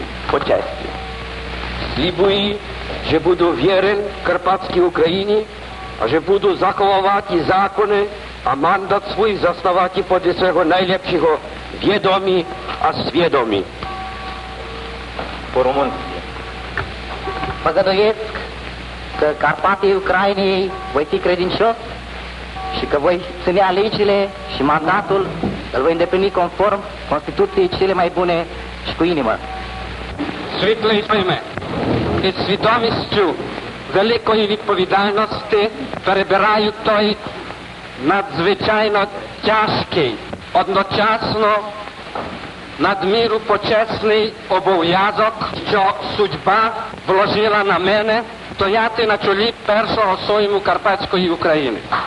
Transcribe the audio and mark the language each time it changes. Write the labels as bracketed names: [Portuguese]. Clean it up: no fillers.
[Ukrainian] По честі. Слібую, що буду вірен Карпатській Україні, а що буду заховувати закони, а мандат свій заставати поди свого найлепшого відомі, а свідомі. По-румунськи. [Romanian] Păgăduiesc că Carpatii Ucrainei voi fi credincios și că voi ține legile și mandatul îl voi îndeplini conform Constituției cele mai bune și cu inimă. [Ukrainian] Світлий Пойме, із свідомістю великої відповідальності перебираю той надзвичайно тяжкий, одночасно надміру почесний обов'язок, що судьба вложила на мене стояти на чолі першого Сойму Карпатської України.